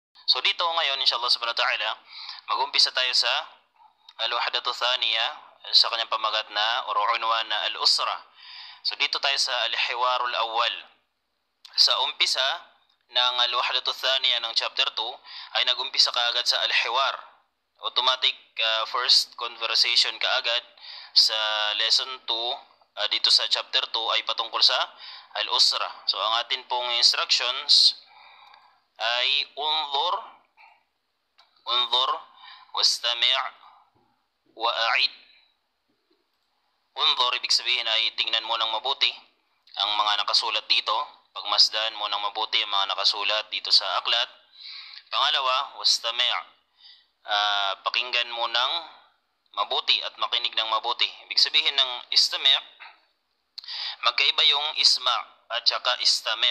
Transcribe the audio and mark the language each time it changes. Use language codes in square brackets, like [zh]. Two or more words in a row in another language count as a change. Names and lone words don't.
[tl] So dito ngayon, [ar] إن شاء الله سبحانه وتعالى, [tl] mag-umpisa tayo sa [ar] الوحدة الثانية [tl] sa kanyang pamagat na or unwan na al-usra. So dito tayo sa [ar] الحوار الأول. [tl] Sa umpisa ng [ar] الوحدة الثانية [tl] ng chapter 2 ay nag-umpisa kaagad sa al-hiwar. [en] Automatic first conversation [tl] kaagad sa lesson 2 dito sa chapter 2 ay patungkol sa al-usra. So ang atin pong instructions ay [ar] انظر واستمع وأعد. [tl] Unzur, ibig sabihin ay tingnan mo ng mabuti ang mga nakasulat dito. Pagmasdan mo ng mabuti ang mga nakasulat dito sa aklat. Pangalawa, wastami', pakinggan mo ng mabuti at makinig ng mabuti. Ibig sabihin ng istami', magkaiba yung isma' at saka istami'.